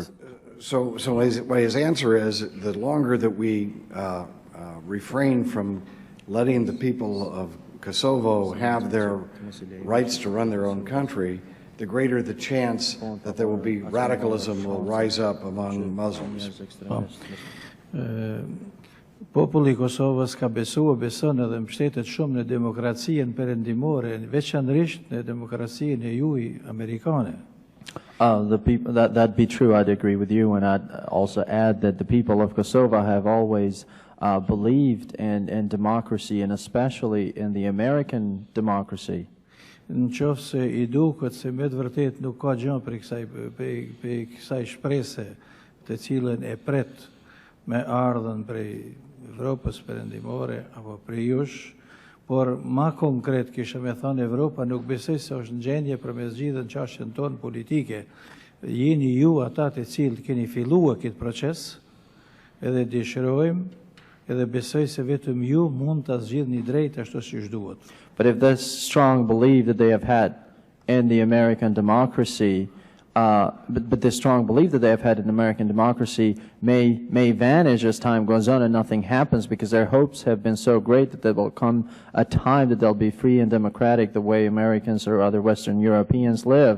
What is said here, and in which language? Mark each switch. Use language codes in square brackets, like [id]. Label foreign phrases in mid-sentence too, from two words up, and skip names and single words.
[en] So his answer is, the longer that we refrain from letting the people of Kosovo have their rights to run their own country, the greater the chance that there will be radicalism will rise up among Muslims. [sq] Populli i Kosovës ka beson edhe mbështetet shumë në demokracinë perëndimore, veçanërisht në demokracinë e juaj amerikane. [en] The people that be true, I'd agree with you, and I'd also add that the people of Kosovo have always believed in democracy, and especially in the American democracy. [sq] Në qoftë se I duket se me të vërtet nuk ka gjë për kësaj shprese të cilën e pret me ardhen prej Evropës perëndimore apo prej jush, por ma konkret kisha me thënë Evropa nuk besoj se është në gjendje për me zgjidhën çështjen tonë politike. Jeni ju ata të cilët keni filluar këtë proces, edhe dëshirojmë edhe besoj se vetëm ju mund ta zgjidhni drejt ashtu siç duhet. [en] But if this strong belief that they have had in the American democracy, but this strong belief that they have had in American democracy may vanish as time goes on and nothing happens, because their hopes have been so great that there will come a time that they'll be free and democratic the way Americans or other Western Europeans live.